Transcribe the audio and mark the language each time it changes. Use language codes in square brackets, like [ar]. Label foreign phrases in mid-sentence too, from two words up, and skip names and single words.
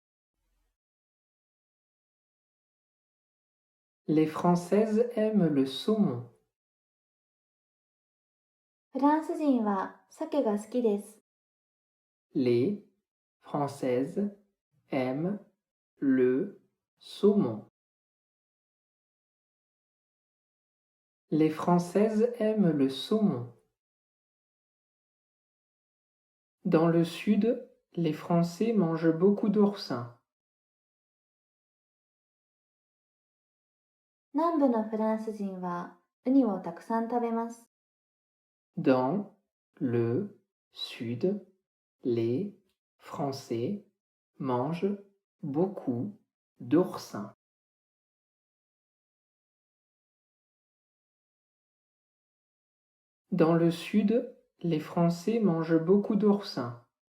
[fr] Les Françaises aiment le saumon. [ja] フランス人は鮭が好きです。 [fr] Les Françaises aiment le saumon. Les Françaises aiment le saumon. Dans le sud, les Français mangent beaucoup d'oursins. [ja] 南部のフランス人はウニをたくさん食べます。 [fr] Dans le sud, les Français mangent beaucoup d'oursins. Dans le sud, les Français mangent beaucoup d'oursins.